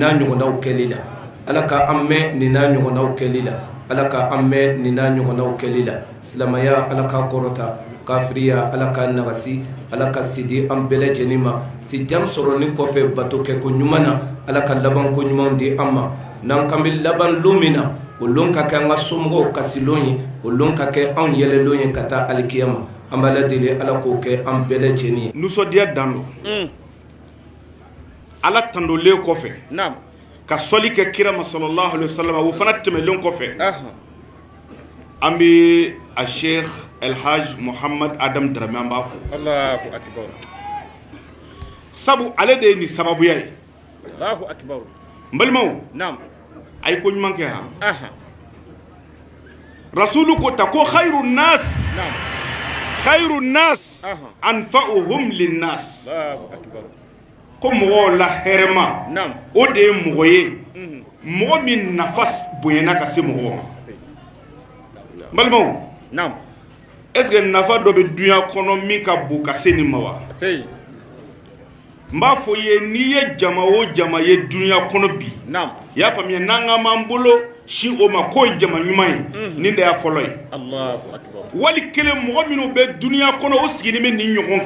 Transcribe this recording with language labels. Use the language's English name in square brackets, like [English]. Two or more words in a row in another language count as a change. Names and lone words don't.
[Bambara] n'a ɲɔgɔnnaw kɛli la Ala ka an mɛn nin n'a ɲɔgɔnnaw kɛli la Ala ka an mɛn nin n'a ɲɔgɔnnaw kɛli la silamɛya Ala ka kɔrɔta kafiriya Ala ka nagasi Ala ka sidi an bɛɛ lajɛlen ma sijan sɔrɔlen kɔfɛ bato kɛ ko ɲuman na Ala ka laban ko ɲumanw di an ma n'an kan bɛ laban lon min na o lon ka kɛ an ka somɔgɔw kasilon ye o lon ka kɛ anw yɛlɛlon ye ka taa alikiyama an b'a ladeli Ala k'o kɛ an bɛɛ lajɛlen ye nisɔndiya dan don Ala tandolen kɔfɛ ka sɔli kɛ kira ma [Arabic] صلى الله عليه وسلم [Bambara] o fana tɛmɛlen kɔfɛ an bɛ a Sheikh Elhaj Muhammad Adam Drame an b'a fo [Arabic] الله أكبر [Bambara] sabu ale de ye nin sababuya ye [Arabic] الله أكبر [Bambara] n balimaw a ye ko ɲuman kɛ ha rasulu ko ta ko [Arabic] خير الناس أنفعهم للناس [Bambara] ko mɔgɔw la hɛrɛma o de ye mɔgɔ ye mɔgɔ min nafa bonyana ka se mɔgɔw ma n balimaw [French] est-ce que [Bambara] nafa dɔ bɛ dunya kɔnɔ min ka bon ka se nin ma wa n b'a fɔ ye n'i ye jama o jama ye dunya kɔnɔ bi i y'a faamuya n'an ka m'an bolo si o ma k'o ye jama ɲuman ye nin de y'a fɔlɔ ye wali kelen mɔgɔ minnu bɛ dunya kɔnɔ o sigilen bɛ nin ɲɔgɔn